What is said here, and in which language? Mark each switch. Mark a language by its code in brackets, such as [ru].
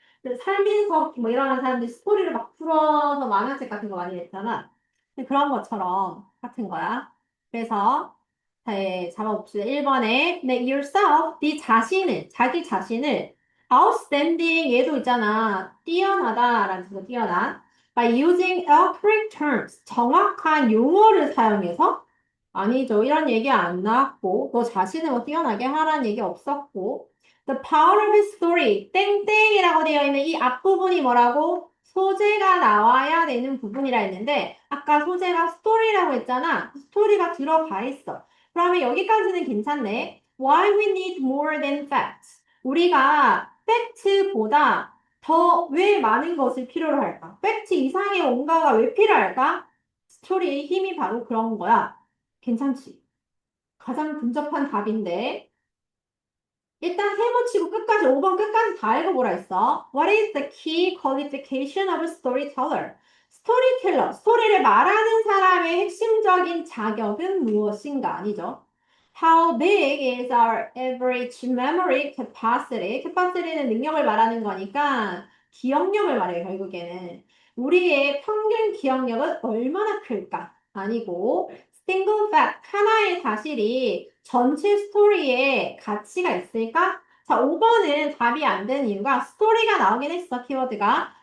[ko] 근데 살면서 뭐 일어나는 사람들이 스토리를 막 풀어서 만화책 같은 거 많이 냈잖아. 근데 그런 것처럼 같은 거야. 그래서 잡아봅시다. 1번에 [en] make yourself, [ko] 네 자신을, 자기 자신을 outstanding 얘도 있잖아. 뛰어나다라는 뜻으로 뛰어난. [en] By using accurate terms. [ko] 정확한 용어를 사용해서 아니죠. 이런 얘기 안 나왔고 너 자신을 뭐 뛰어나게 하라는 얘기 없었고 [en] The power of story. [ko] 땡땡이라고 되어 있는 이 앞부분이 뭐라고? 소재가 나와야 되는 부분이라 했는데 아까 소재가 스토리라고 했잖아. 스토리가 들어가 있어. 그러면 여기까지는 괜찮네. [en] Why we need more than facts. [ko] 우리가 팩트보다 더 왜 많은 것을 필요로 할까? 팩트 이상의 뭔가가 왜 필요할까? 스토리의 힘이 바로 그런 거야. 괜찮지? 가장 근접한 답인데. 일단 세모치고 끝까지 5번 끝까지 다 읽어보라 했어. [en] What is the key qualification of a storyteller? [ko] 스토리텔러, 스토리를 말하는 사람의 핵심적인 자격은 무엇인가? 아니죠. [en] How big is our average memory capacity? [ko] capacity는 능력을 말하는 거니까 기억력을 말해요, 결국에는. 우리의 평균 기억력은 얼마나 클까? 아니고 [en] single fact, [ko] 하나의 사실이 전체 스토리에 가치가 있을까? 자, 5번은 답이 안 되는 이유가 스토리가 나오긴 했어, 키워드가.